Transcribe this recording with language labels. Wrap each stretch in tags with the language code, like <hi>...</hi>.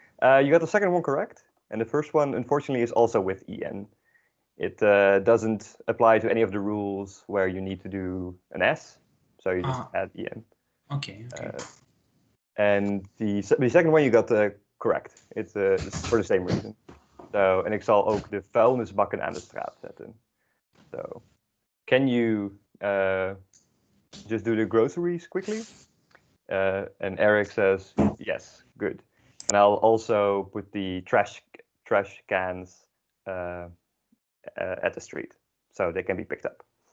<en>You got the second one correct. And the first one, unfortunately, is also with EN. It doesn't apply to any of the rules where you need to do an S. So you just add EN. Okay. And the second one you got correct. It's for the same reason.</en> <nl>So, en ik zal ook de vuilnisbakken aan de straat zetten.</nl> <en>So, can you just do the groceries quickly? And Eric says, yes, good. And I'll also put the trash cans at the street, so they can be picked up.</en>